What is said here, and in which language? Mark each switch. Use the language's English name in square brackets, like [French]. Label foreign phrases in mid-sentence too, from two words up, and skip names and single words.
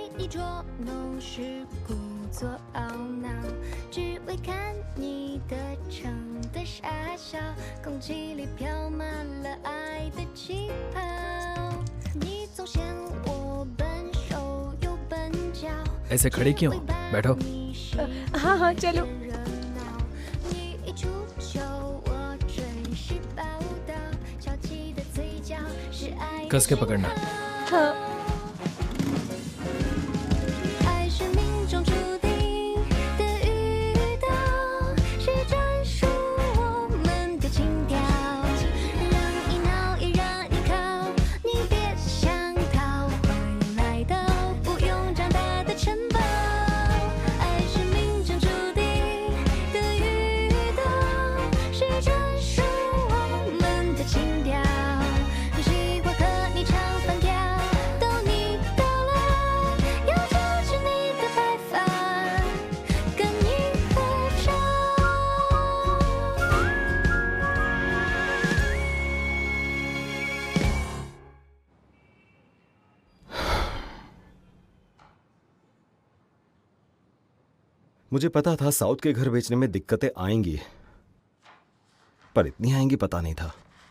[Chinese] 捉弄是故作懊恼，只为看你的撑的傻笑，空气里飘满了爱的气泡。你总嫌我笨手又笨脚， [Hindi] ऐसे खड़े क्यों? बैठो। हाँ हाँ चलो। [Chinese] 你一出糗，我准时报道，翘起的嘴角是爱的 [Hindi] कस के पकड़ना। हाँ। [Chinese] 爱是命中注定的遇到，是专属我们的情调。让你闹也让你靠，你别想逃，会来到不用长大的城堡。爱是命中注定的遇到，是专属我们的情调。习惯和你唱反调，逗你到老，要遮住你的白发，跟你合照。 [Hindi] मुझे पता था साउथ के घर बेचने में दिक्कतें आएंगी, पर इतनी आएंगी पता नहीं था।